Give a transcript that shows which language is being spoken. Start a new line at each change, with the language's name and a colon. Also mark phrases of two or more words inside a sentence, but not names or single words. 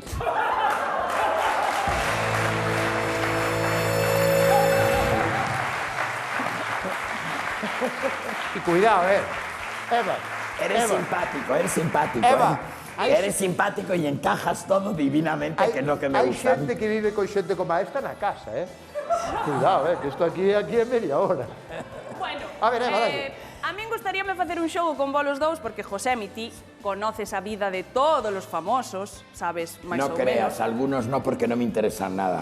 Spanish: Y cuidado, Eva. Eres Eva. simpático, Eva, ¿eh? Eres simpático y encajas todo divinamente, que es lo que me gusta.
Galician: Hai xente que vive con xente como esta na casa, Cuidado, que isto aquí é media hora.
Spanish: Bueno,
Galician: A ver, Eva, dalle. a min gustaríame facer un xogo con vos dous, porque Josemi, ti conoces a vida de todos os famosos, sabes, máis
Spanish: No
Galician: ou
Spanish: creas,
Galician: menos.
Spanish: algunos no, porque no me interesan nada.